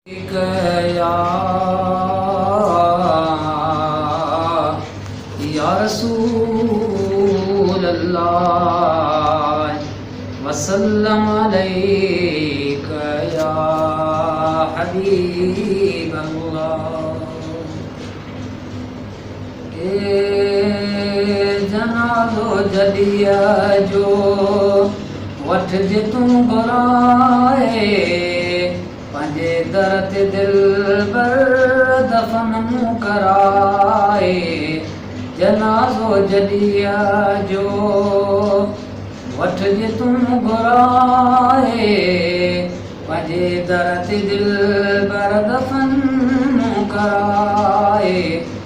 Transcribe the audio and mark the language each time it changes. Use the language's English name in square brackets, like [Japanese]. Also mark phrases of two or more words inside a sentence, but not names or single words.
[Arabic] يا، يا رسول الله، وسلم عليك يا حبيب الله۔ [Sindhi] اي جنازو جڏهن جو وٺجي تون گهرائي، پنهنجي در تي دلبر دفن مون ڪرائي۔ جنازو جڏهن جو وٺجي تون گهرائي، پنهنجي در تي دلبر دفن مون ڪرائي۔